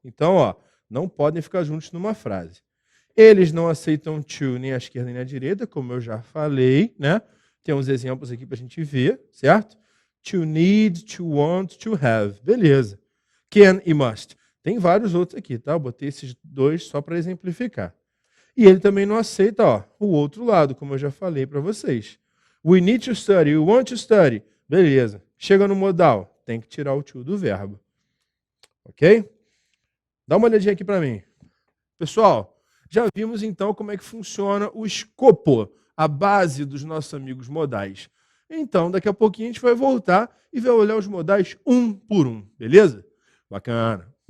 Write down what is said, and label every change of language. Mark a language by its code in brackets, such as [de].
[pt] Então, ó, não podem ficar juntos numa frase. Eles não aceitam to nem à esquerda nem à direita, como eu já falei, né? Tem uns exemplos aqui para a gente ver, certo? To need, to want, to have. Beleza. Can e must. Tem vários outros aqui, tá? Eu botei esses dois só para exemplificar. E ele também não aceita, ó, o outro lado, como eu já falei para vocês. [en] We need to study, we want to study. [pt] Beleza. Chega no modal, tem que tirar o to do verbo. Ok? Dá uma olhadinha aqui para mim. Pessoal, já vimos então como é que funciona o escopo, a base dos nossos amigos modais. Então, daqui a pouquinho a gente vai voltar e vai olhar os modais um por um, beleza? Bacana.